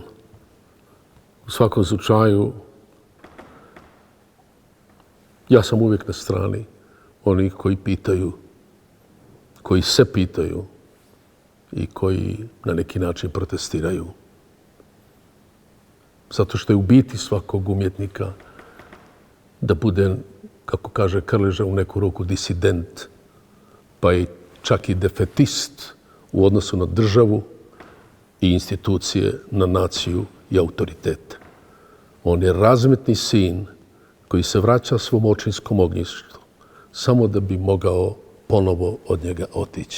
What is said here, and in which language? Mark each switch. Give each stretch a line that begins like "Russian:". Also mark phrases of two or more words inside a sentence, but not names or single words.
Serbian: У сваком случају, јас сам увек на страни оnih кои питају, кои се питају и кои на неки начин протестирају. Затоа што е у бити сваког уметника да буде, како каже Крлежа, у неку руку дисидент, па и čak i defetist u odnosu na državu i institucije, na naciju i autoritete. On je razmetni sin koji se vraća svom očinskom ognjištu samo da bi mogao ponovo od njega otići.